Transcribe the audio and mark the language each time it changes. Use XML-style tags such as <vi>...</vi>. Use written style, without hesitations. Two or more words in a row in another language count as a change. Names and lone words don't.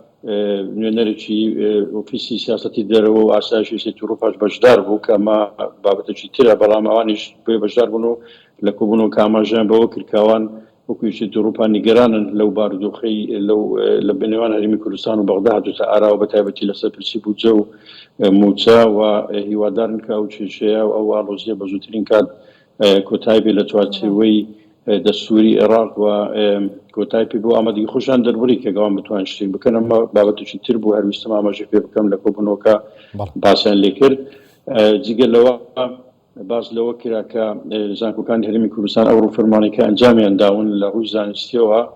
<ckb>nûnerekî ofîsî siyasetî derve û asayişê Yekîtî Ewropa beşdar bû ke ema babetekî tir e belam ewanî bê beşdar bûn û li kobûneweke amajeyan bi we kir ke ewan wekû Yekîtî Ewropa nîgeran in lew bardoxî lew li nêwan Herêmê Kurdistan û Bexda hatûte ara û bi taybetî li ser pirsî bûdce û موچە و هیوادارن کە ئەو کێشەیە و ئەو ئاڵۆزیە بە زووترین کات کۆتای بێ لە چوارچێوەی دەستوری عێراق و کۆتای پێ بۆ ئامادەگی خۆشیان دەربڕی کە گەوان بتوان شتێک بکەن ئەمە بابەتێکی تر بوو هەرویستم ئاماژە پێ بکەم لە کۆبوونەوەکە باسییان لێ کرد جگە لەوە باس لەوە کرا کە زانکۆکانی Herêmê Kurdistan ئەو ڕووفەرمانێکە ئەنجامیان داون لە ڕووی زانستیەوە</ckb>